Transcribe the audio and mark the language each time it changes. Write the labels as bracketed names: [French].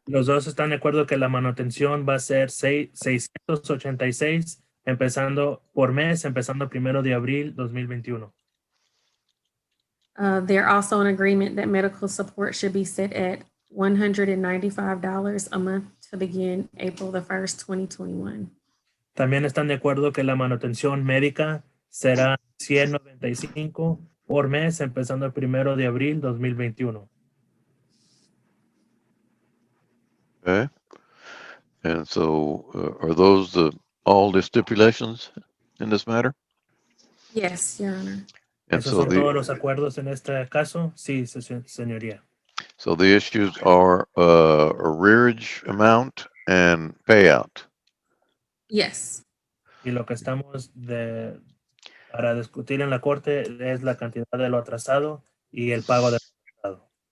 [Spanish] Los dos están de acuerdo que la manutención va a ser 686 empezando por mes, empezando 1 de abril 2021. [English] They're also in agreement that medical support should be set at $195 a month to begin April the 1st, 2021. [Spanish] También están de acuerdo que la manutención médica será 195 por mes, empezando el 1 de abril 2021. [English] Okay. And so, are those all the stipulations in this matter? Yes, Your Honor. And [Spanish] ¿Esos [English] so [Spanish] son todos los acuerdos en este caso? Sí, señoría. [English] so the issues are arrearage amount and payout. Yes. [Spanish] Y lo que estamos para discutir en la corte es la cantidad de lo atrasado y el pago de lo atrasado.